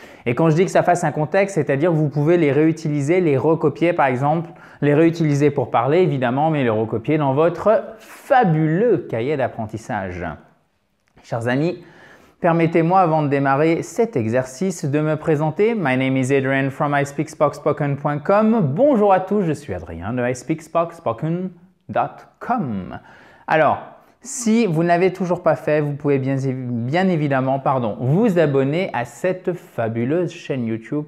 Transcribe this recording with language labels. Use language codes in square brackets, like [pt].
[fr] Et quand je dis que ça fasse un contexte, c'est-à-dire que vous pouvez les réutiliser, les recopier par exemple, les réutiliser pour parler évidemment, mais les recopier dans votre fabuleux cahier d'apprentissage. Chers amis, permettez-moi avant de démarrer cet exercice de me présenter. [en] My name is Adrian from ispeakspoken.com. [fr] Bonjour à tous, je suis Adrien de ispeakspoken.com. Alors, si vous n'avez toujours pas fait, vous pouvez bien évidemment vous abonner à cette fabuleuse chaîne YouTube.